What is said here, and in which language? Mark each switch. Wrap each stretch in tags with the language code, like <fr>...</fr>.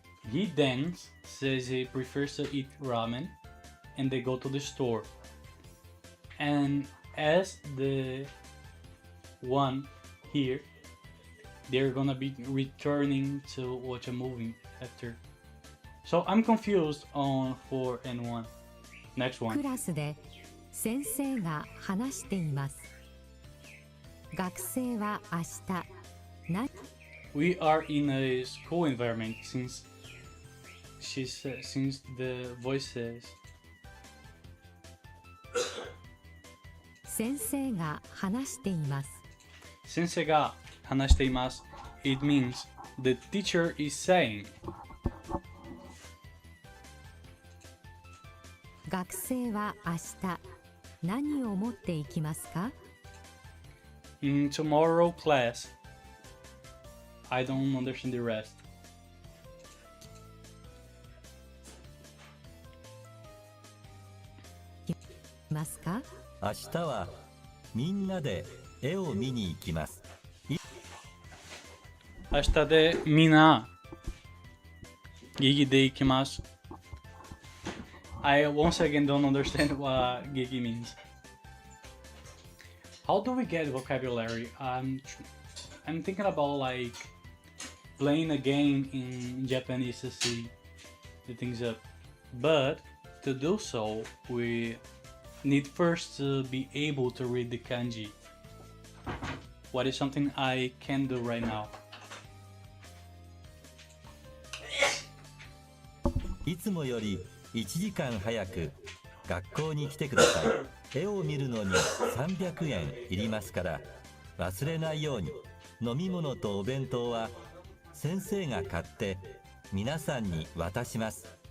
<en>He then says he prefers to eat ramen, and they go to the store. And as the one here, they're gonna be returning to watch a movie after. So I'm confused on 4 and 1. Next one.</en> <ja>クラスで先生が話しています。学生は明日何</ja> <en>We are in a school environment since since the voice says</en> <ja>先生が話しています。 Sensei ga hanashite imasu.</ja> <en>It means the teacher is saying.</en> <ja>学生は明日何を持っていきますか？</ja> <en>In tomorrow class, I don't understand the rest.</en> <ja>ますか？明日はみんなで絵を見に行きます。明日でみんなGigi de ikimasu.</ja> <en>I once again don't understand what Gigi means. How do we get vocabulary? I'm thinking about like playing a game in Japanese to see the things up. But to do so, we need first to be able to read the kanji. What is something I can do right now?</en> <ja>いつもより1時間早く学校に来てください。絵を見るのに300円いりますから忘れないように。飲み物とお弁当は先生が買って皆さんに渡します。</ja>